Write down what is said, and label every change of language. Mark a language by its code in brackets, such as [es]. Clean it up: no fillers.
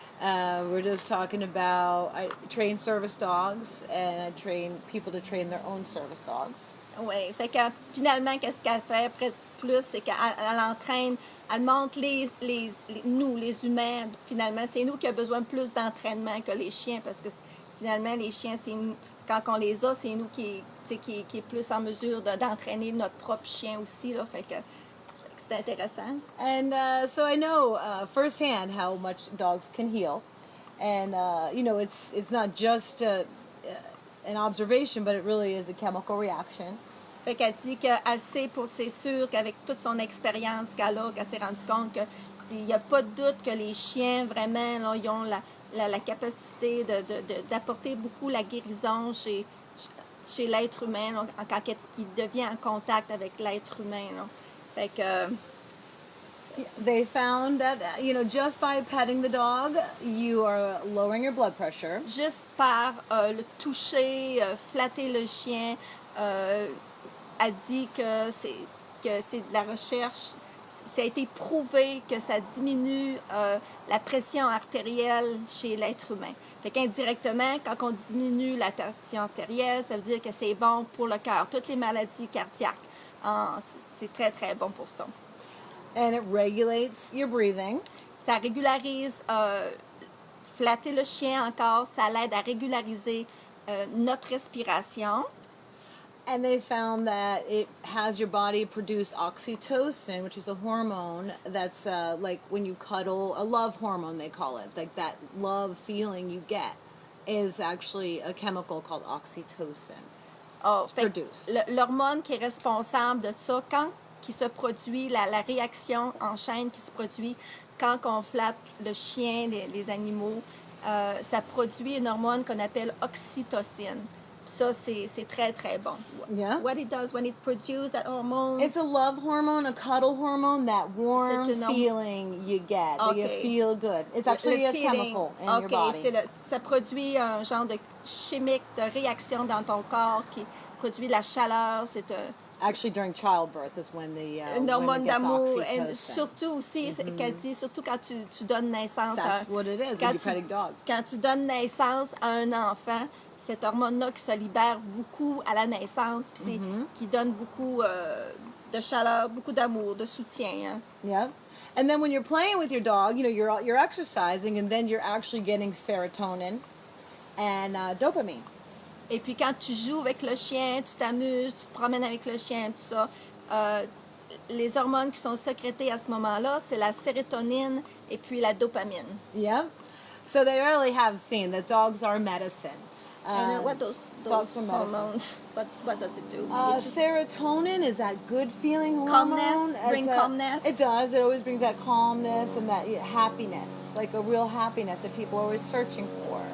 [en] We're just talking about, I train service dogs, and I train people to train their own service dogs. [fr] Oui, fait que finalement, qu'est-ce qu'elle fait plus, c'est qu'elle entraîne, elle montre nous, les humains, finalement, c'est nous qui avons besoin de plus d'entraînement que les chiens, parce que finalement, les chiens, c'est nous, quand on les a, c'est nous qui est plus en mesure d'entraîner notre propre chien aussi, là, fait que c'est intéressant. [en] And so I know firsthand how much dogs can heal. And, it's not just an observation, but it really is a chemical reaction. [fr] Fait qu'elle dit qu'elle sait, c'est sûr qu'avec toute son expérience qu'elle s'est rendue compte qu'il n'y a pas de doute que les chiens, vraiment, là, ils ont la capacité d'apporter beaucoup la guérison chez l'être humain, là, quand il devient en contact avec l'être humain. Là. Fait que... [en] They found that, just by petting the dog, you are lowering your blood pressure. [fr] Juste par le toucher, flatter le chien, a dit que c'est de la recherche. Ça a été prouvé que ça diminue la pression artérielle chez l'être humain. Fait qu'indirectement, quand on diminue la pression artérielle, ça veut dire que c'est bon pour le cœur. Toutes les maladies cardiaques, c'est très, très bon pour ça. [en] And it regulates your breathing. [fr] Ça régularise, flatter le chien encore, ça l'aide à régulariser notre respiration. [en] And they found that it has your body produce oxytocin, which is a hormone that's like when you cuddle, a love hormone they call it. Like that love feeling you get is actually a chemical called oxytocin. Oh, it's produced. [fr] L'hormone qui est responsable de ça, qui se produit, la réaction en chaîne qui se produit quand on flatte le chien, les animaux, ça produit une hormone qu'on appelle oxytocine. Ça, c'est très, très bon. [en] Yeah. What it does when it produces that hormone... It's a love hormone, a cuddle hormone, that warm feeling you get. Okay. You feel good. It's actually a chemical in your body. [fr] Ça produit un genre de chimique, de réaction dans ton corps qui produit de la chaleur. C'est [en] actually during childbirth is when the [fr] une hormone d'amour. Et surtout aussi, qu'elle dit, surtout quand tu donnes naissance [en] That's what it is when you're petting dog. [fr] Quand tu donnes naissance à un enfant, cette hormone-là qui se libère beaucoup à la naissance, puis qui donne beaucoup de chaleur, beaucoup d'amour, de soutien. Hein? [en] Yeah. And then when you're playing with your dog, you're exercising, and then you're actually getting serotonin and dopamine. [fr] Et puis quand tu joues avec le chien, tu t'amuses, tu te promènes avec le chien, tout ça, les hormones qui sont sécrétées à ce moment-là, c'est la sérotonine et puis la dopamine. [en] Yeah. So they really have seen that dogs are medicine. And what those hormones, what does it do? Serotonin is that good feeling hormone. Calmness, calmness. It does. It always brings that calmness and that happiness, like a real happiness that people are always searching for.